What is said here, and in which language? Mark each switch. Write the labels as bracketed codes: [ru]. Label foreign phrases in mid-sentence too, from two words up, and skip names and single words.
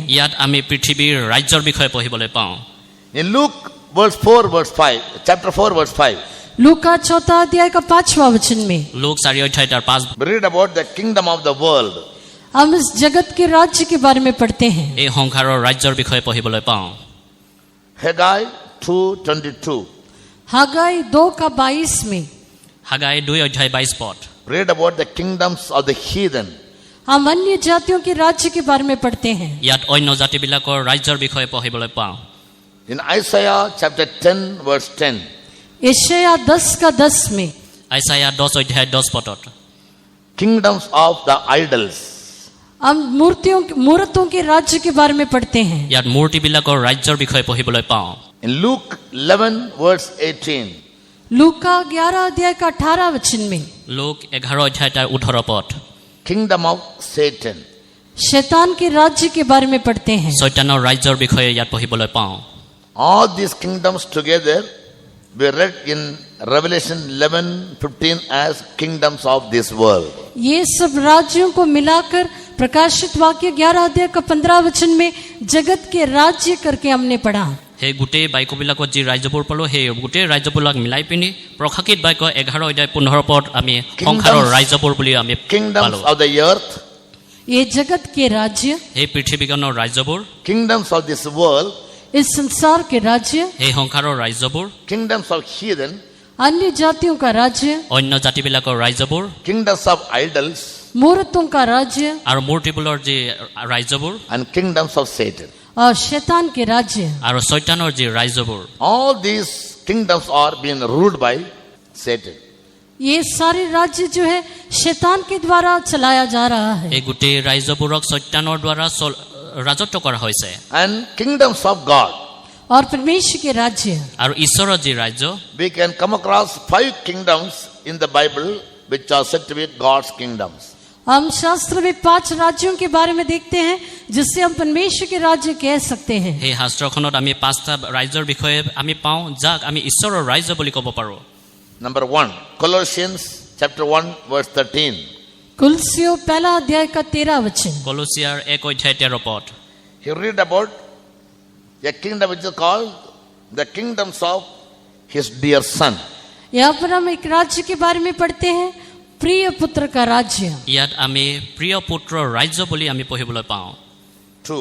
[as] ইয়াত আমি পৃথিৱীৰ ৰাজ্যৰ বিষয়ে পঢ়িবলৈ পাওঁ [en] In Luke chapter 4 verse 5, [hi] लूका 4 अध्याय का 5वां वचन में [as] লোক 4 অধ্যায় তাৰ 5 [en] we read about the kingdom of the world. [hi] हम इस जगत के राज्य के बारे में पढ़ते हैं [as] এই সংসাৰৰ ৰাজ্যৰ বিষয়ে পঢ়িবলৈ পাওঁ [en] Haggai 2:22, [hi] हागाई 2 का 22 में [as] হাগাই 2 অধ্যায় 22 পদ [en] read about the kingdoms of the heathen. [hi] हम अन्य जातियों के राज्य के बारे में पढ़ते हैं [as] ইয়াত অন্য জাতিবিলাকৰ ৰাজ্যৰ বিষয়ে পঢ়িবলৈ পাওঁ [en] In Isaiah chapter 10 verse 10, [hi] यशायाह 10 का 10 में [as] আইসায়া 10 অধ্যায় 10 পদত [en] kingdoms of the idols. [hi] हम मूर्तों के राज्य के बारे में पढ़ते हैं [as] ইয়াত মূৰ্তিবিলাকৰ ৰাজ্যৰ বিষয়ে পঢ়িবলৈ পাওঁ [en] In Luke 11 verse 18, [hi] लूका 11 अध्याय का 18 वचन में [as] লোক 11 অধ্যায় তাৰ 18 পদ [en] kingdom of Satan. [hi] शैतान के राज्य के बारे में पढ़ते हैं [as] শয়তানৰ ৰাজ্যৰ বিষয়ে ইয়াত পঢ়িবলৈ পাওঁ [en] All these kingdoms together we read in Revelation 11:15 as kingdoms of this world. [hi] ये सब राज्यों को मिलाकर प्रकाशित वाक्य 11 अध्याय का 15 वचन में जगत के राज्य करके हमने पढ़ा [as] সেই গোটেই বাক্যবিলাকত যি ৰাজ্যবোৰ পালো সেই গোটেই ৰাজ্যবিলাক মিলাই পিনি প্ৰকাশিত বাক্য 11 অধ্যায় 15 পদ আমি সংসাৰৰ ৰাজ্যবোৰ বুলি আমি [en] Kingdoms [as] পালো [en] of the earth, [hi] ये जगत के राज्य [as] সেই পৃথিৱীখনৰ ৰাজ্যবোৰ [en] kingdoms of this world, [hi] इस संसार के राज्य [as] সেই সংসাৰৰ ৰাজ্যবোৰ [en] kingdoms of heathen, [hi] अन्य जातियों का राज्य [as] অন্য জাতিবিলাকৰ ৰাজ্যবোৰ [en] kingdoms of idols, [hi] मूर्तों का राज्य [as] আৰু মূৰ্তিবোৰৰ যি ৰাজ্যবোৰ [en] and kingdoms of Satan. [hi] और शैतान के राज्य [as] আৰু শয়তানৰ যি ৰাজ্যবোৰ [en] All these kingdoms are being ruled by Satan. [hi] ये सारे राज्य जो है शैतान के द्वारा चलाया जा रहा है [as] এই গোটেই ৰাজ্যবোৰক শয়তানৰ দ্বাৰা ৰাজত্ব কৰা হৈছে [en] And kingdoms of God. [hi] और परमेश्वर के राज्य [as] আৰু ঈশ্বৰৰ যি ৰাজ্য [en] We can come across 5 kingdoms in the Bible which are said to be God's kingdoms. [hi] हम शास्त्र में 5 राज्यों के बारे में देखते हैं जिससे हम परमेश्वर के राज्य कह सकते हैं [as] সেই শাস্ত্ৰখনত আমি 5টা ৰাজ্যৰ বিষয়ে আমি পাওঁ যাক আমি ঈশ্বৰৰ ৰাজ্য বুলি ক'ব পাৰোঁ [en] Number 1, Colossians chapter 1 verse 13. [hi] कुलसियों 1 अध्याय का 13 वचन [as] কলছিয়াৰ 1 অধ্যায় 13 পদ [en] He read about a kingdom which is called the kingdoms of his dear son. [hi] यहाँ पर हम एक राज्य के बारे में पढ़ते हैं प्रिय पुत्र का राज्य [as] ইয়াত আমি প্ৰিয় পুত্ৰৰ ৰাজ্য বুলি আমি পঢ়িবলৈ পাওঁ [en] 2,